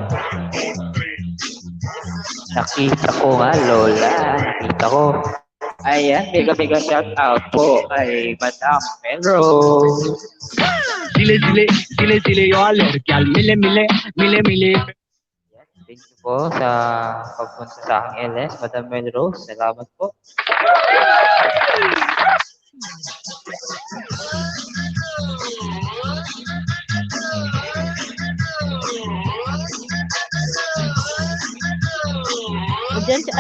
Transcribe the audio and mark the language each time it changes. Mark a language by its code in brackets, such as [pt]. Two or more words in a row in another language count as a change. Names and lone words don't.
[tl] Nakita ko nga, Lola. Nakita ko. Ayan, [en] mega shout out [tl] po kay Madam Melrose. Zile zile, zile zile yo lerkyal, mile mile, mile mile. [en] Yes, thank you [tl] po sa pagpunta sa aking LS, Madam Melrose. Salamat po. Diyan siya.